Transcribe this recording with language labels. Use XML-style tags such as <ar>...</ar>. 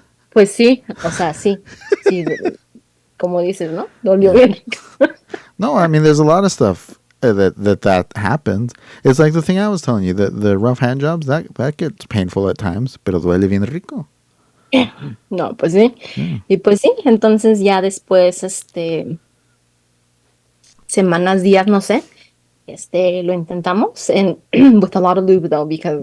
<es>Pues sí, o sea, sí, sí, como dices, ¿no? Dolió</es> <en>Yeah.</en> <es>bien.</es> <en>No, I mean, there's a lot of stuff that happens. It's like the thing I was telling you, that the rough hand jobs, that gets painful at times,</en> <es>pero duele bien rico. No, pues sí.</es> <en>Yeah.</en> <es>Y pues sí, entonces ya después, semanas, días, no sé, lo intentamos</es> <en>and with a lot of lube though, because</en>